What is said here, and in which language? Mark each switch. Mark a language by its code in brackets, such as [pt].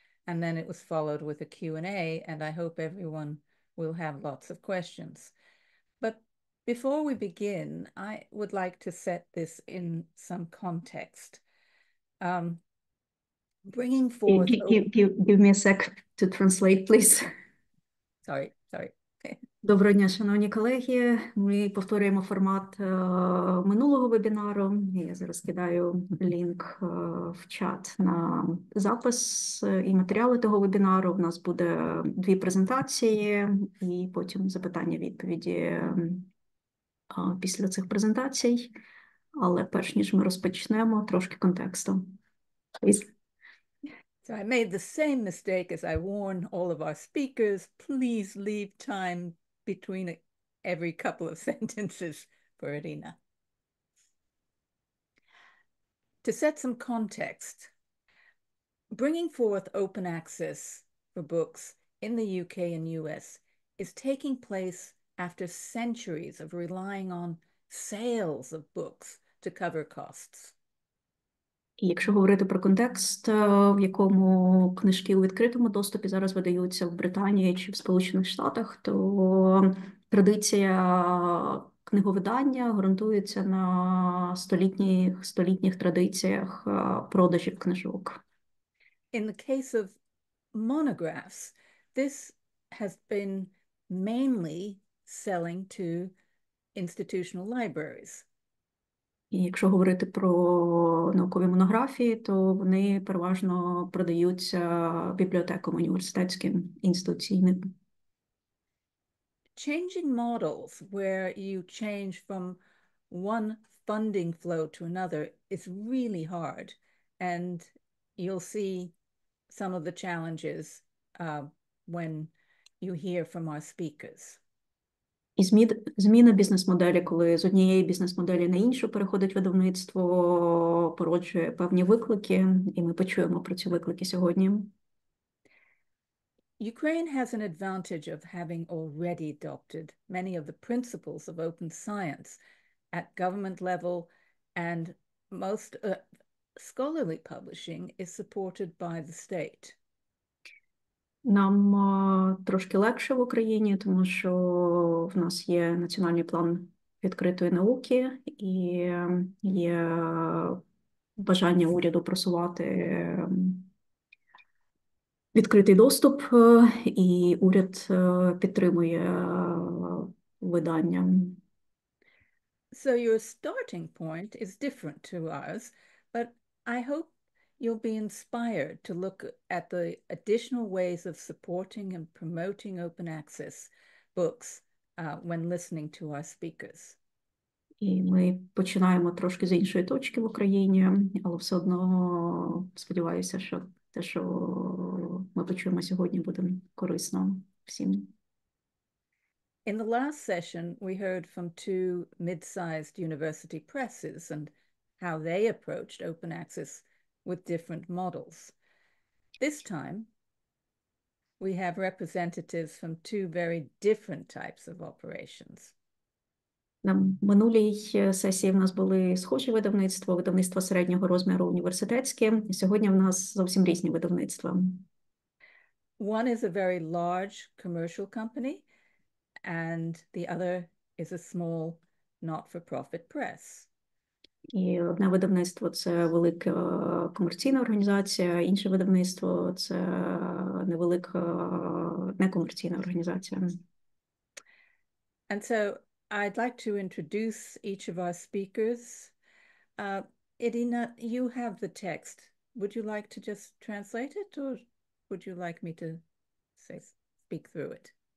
[en] And then it was followed with a Q&A, and I hope everyone will have lots of questions. But before we begin, I would like to set this in some context. Bringing forth... Give me a sec to translate, please. Sorry. [uk] Доброго дня, шановні колеги. Ми повторюємо формат минулого вебінару. Я зараз кидаю лінк в чат на запис і матеріали того вебінару. У нас буде дві презентації і потім запитання-відповіді після цих презентацій. Але перш ніж ми розпочнемо, трошки контексту. [en] Please. So I made the same mistake as I warn all of our speakers. Please leave time between every couple of sentences for Irina. To set some context, bringing forth open access for books in the UK and US is taking place after centuries of relying on sales of books to cover costs. [uk] Якщо говорити про контекст, в якому книжки у відкритому доступі зараз видаються в Британії чи в Сполучених Штатах, то традиція книговидання ґрунтується на столітніх традиціях продажів книжок. [en] In the case of monographs, this has been mainly selling to institutional libraries. [uk] І якщо говорити про наукові монографії, то вони переважно продаються бібліотекам університетським інституційним. [en] Changing models where you change from one funding flow to another is really hard, and you'll see some of the challenges when you hear from our speakers. [uk] І зміна бізнес-моделі, коли з однієї бізнес-моделі на іншу переходить видавництво, породжує певні виклики, і ми почуємо про ці виклики сьогодні. [en] Ukraine has an advantage of having already adopted many of the principles of open science at government level, and most scholarly publishing is supported by the state. [uk] Нам трошки легше в Україні, тому що в нас є національний план відкритої науки і є бажання уряду просувати відкритий доступ, і уряд підтримує видання. [en] So your starting point is different to ours, but I hope you'll be inspired to look at the additional ways of supporting and promoting open access books when listening to our speakers. [uk] І ми починаємо трошки з іншої точки в Україні, але все одно сподіваюся, що те, що ми почуємо сьогодні, буде корисно всім. [en] In the last session, we heard from two mid-sized university presses and how they approached open access with different models. This time, we have representatives from two very different types of operations. [uk] На минулій сесії в нас були схожі видавництва середнього розміру університетське, і сьогодні в нас зовсім різні видавництва. [en] One is a very large commercial company, and the other is a small not-for-profit press. [uk] І одне видавництво – це велика комерційна організація, інше видавництво – це невелика некомерційна організація. [en] And so I'd like to introduce each of our speakers. Irina, you have the text. Would you like to just translate it, or would you like me to speak through it?